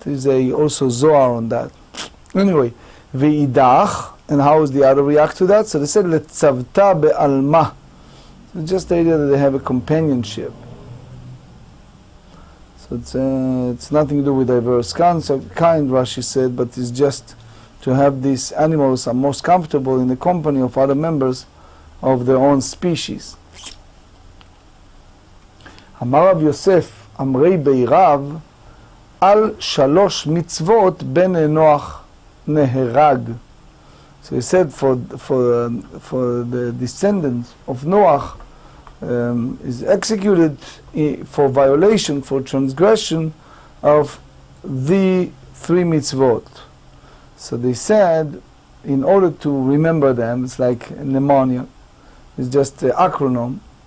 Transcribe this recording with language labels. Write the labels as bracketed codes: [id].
[en] There is also Zohar on that. Anyway, ve'idach, and how does the other react to that? So they said letzavta be'alma. So just the idea that they have a companionship. So it's nothing to do with diverse kind, Rashi said, but it's just to have these animals are most comfortable in the company of other members of their own species. [he] אמר רב יוסף, אמרי בירב, על 3 מצוות בן נוח נהרג. [en] So he said for the descendants of Noah is executed for violation, for transgression of the 3 mitzvot. So they said, in order to remember them, it's like pneumonia, it's just an acronym.